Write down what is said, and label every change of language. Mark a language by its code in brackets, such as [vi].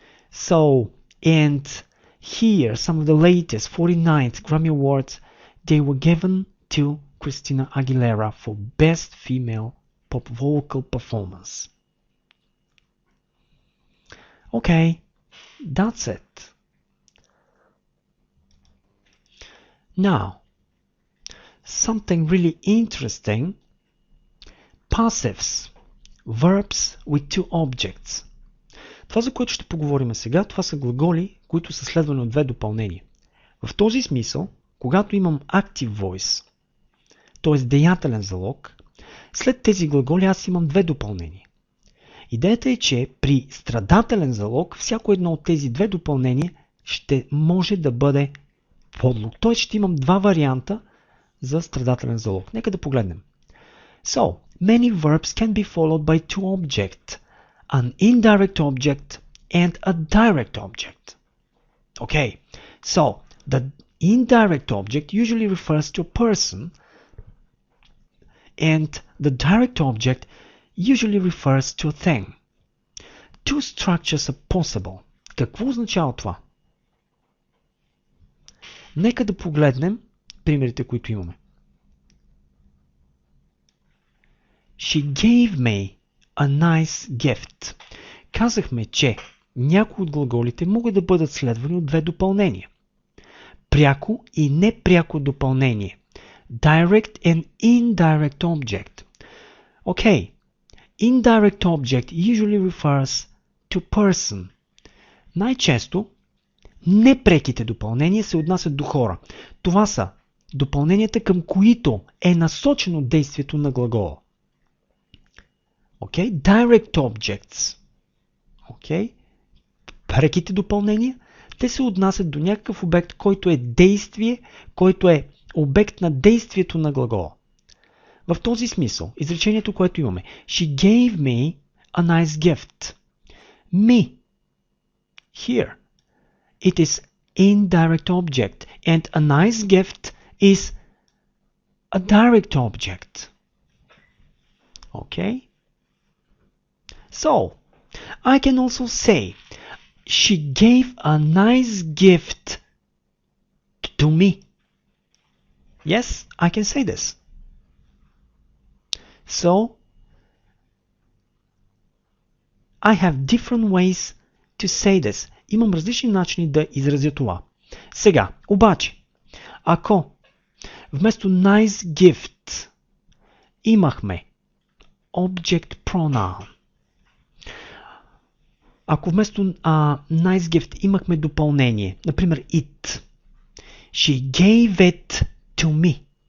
[en] So, and here, some of the latest 49th Grammy Awards, they were given to Christina Aguilera for Best Female Pop Vocal Performance. Okay, that's it. Now, something really interesting. Passives. Verbs with two objects. [bg] Това, за което ще поговорим сега, това са глаголи, които са следвани от две допълнения. В този смисъл, когато имам active voice, т.е. деятелен залог, след тези глаголи аз имам две допълнения. Идеята е, че при страдателен залог всяко едно от тези две допълнения ще може да бъде подлог. Т.е. ще имам два варианта за страдателен залог. Нека да погледнем. [en] So, many verbs can be followed by two objects, an indirect object and a direct object. Okay, so the indirect object usually refers to a person and the direct object usually refers to a thing. Two structures are possible. [bg] Какво означава това? Нека да погледнем примерите, които имаме. [en] She gave me a nice gift. [bg] Казахме, че някои от глаголите могат да бъдат следвани от две допълнения. пряко и непряко допълнение. [en] Direct and indirect object. Okay. Indirect object usually refers to person. [bg] Най-често непреките допълнения се отнасят до хора. Това са допълненията, към които е насочено действието на глагола. [en] Okay? Direct objects. Okay? [bg] Преките допълнения, те се отнасят до някакъв обект, който е действие, който е обект на действието на глагола. В този смисъл, изречението, което имаме, [en] She gave me a nice gift. Me. Here. It is indirect object, and a nice gift is a direct object. Okay? So, I can also say, she gave a nice gift to me. Yes, I can say this. So, I have different ways to say this. [bg] Имам различни начини да изразя това. Сега, обаче, ако вместо nice gift имахме object pronoun, ако вместо nice gift имахме допълнение, например it, [en] she gave it to me.